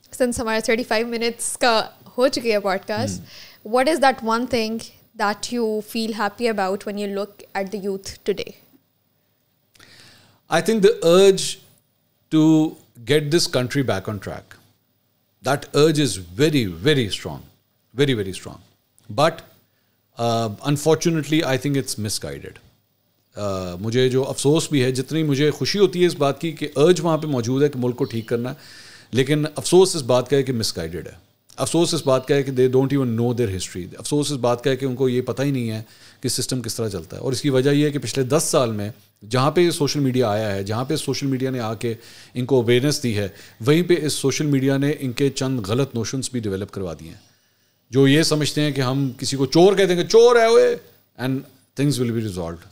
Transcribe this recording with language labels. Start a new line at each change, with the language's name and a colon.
English: سنس
Urdu: ہمارے 35 minutes کا ہو چکی ہے pod cost,
English: What is that one thing that you feel happy about when you look at the youth today? I think the urge to get this country back on track, that urge is very, very strong. Very, very strong. But unfortunately, I think it's misguided.
Urdu: مجھے جو افسوس بھی ہے, جتنی مجھے خوشی ہوتی ہے اس بات کی کہ urge وہاں پہ موجود ہے کہ ملک کو ٹھیک کرنا ہے, لیکن افسوس اس بات کا ہے کہ misguided ہے. افسوس اس بات کا ہے کہ
English: They don't even know their history.
Urdu: افسوس اس بات کا ہے کہ ان کو یہ پتہ ہی نہیں ہے کہ سسٹم کس طرح چلتا ہے. اور اس کی وجہ یہ ہے کہ پچھلے 10 سال میں جہاں پہ سوشل میڈیا آیا ہے, جہاں پہ سوشل میڈیا نے آ کے ان کو اویئرنیس دی ہے, وہیں پہ اس سوشل میڈیا نے ان کے چند غلط نوشنس بھی ڈیولپ کروا دیے ہیں, جو یہ سمجھتے ہیں کہ ہم کسی کو چور کہہ دیں گے, چور ہے وہ, and
English: things will be resolved.